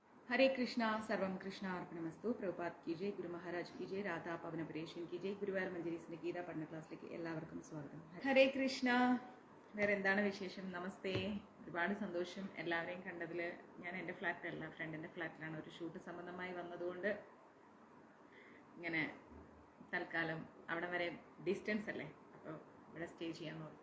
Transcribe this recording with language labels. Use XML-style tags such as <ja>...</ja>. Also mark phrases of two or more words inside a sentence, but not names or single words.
<hi>हरे कृष्णा सर्वम कृष्णा अर्पणमस्तु प्रभुपाद की जय गुरु महाराज की जय राधा पवन परेशन की जय</hi> <ml>ഗുരുവായൂർ മഞ്ജരീസിന്റെ ഗീത പഠന ക്ലാസ്സിലേക്ക് എല്ലാവർക്കും സ്വാഗതം. ഹരേ കൃഷ്ണ. വേറെ എന്താണ് വിശേഷം? നമസ്തേ. ഒരുപാട് സന്തോഷം എല്ലാവരെയും കണ്ടതിൽ. ഞാൻ എൻ്റെ ഫ്ലാറ്റിലല്ല, ഫ്രണ്ടിൻ്റെ ഫ്ലാറ്റിലാണ്. ഒരു ഷൂട്ട് സംബന്ധമായി വന്നതുകൊണ്ട് ഇങ്ങനെ തൽക്കാലം അവിടെ വരെ ഡിസ്റ്റൻസ് അല്ലേ, അപ്പോൾ ഇവിടെ സ്റ്റേ ചെയ്യാമെന്ന് ഓർത്തു.</ml>